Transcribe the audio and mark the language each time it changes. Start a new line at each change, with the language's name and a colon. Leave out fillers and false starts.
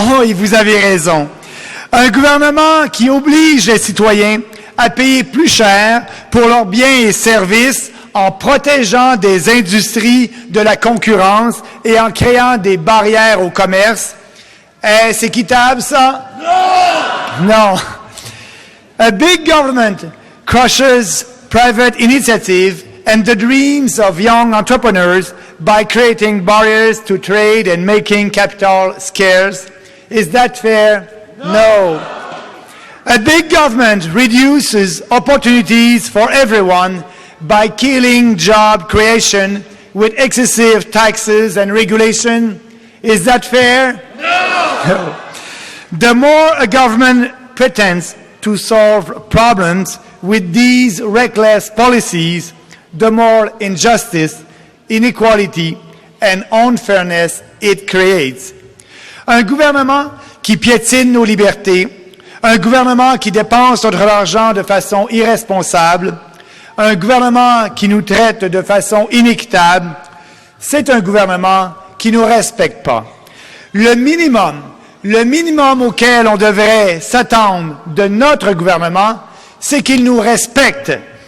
French: Non, et vous avez raison. Un gouvernement qui oblige les citoyens à payer plus cher pour leurs biens et services en protégeant des industries de la concurrence et en créant des barrières au commerce. Est-ce équitable, ça? Non! Non.
English: A big government crushes private initiative and the dreams of young entrepreneurs by creating barriers to trade and making capital scarce. Is that fair? No. A big government reduces opportunities for everyone by killing job creation with excessive taxes and regulation. Is that fair? No. The more a government pretends to solve problems with these reckless policies, the more injustice, inequality, and unfairness it creates.
French: Un gouvernement qui piétine nos libertés, un gouvernement qui dépense notre argent de façon irresponsable, un gouvernement qui nous traite de façon inéquitable, c'est un gouvernement qui ne nous respecte pas. Le minimum auquel on devrait s'attendre de notre gouvernement, c'est qu'il nous respecte.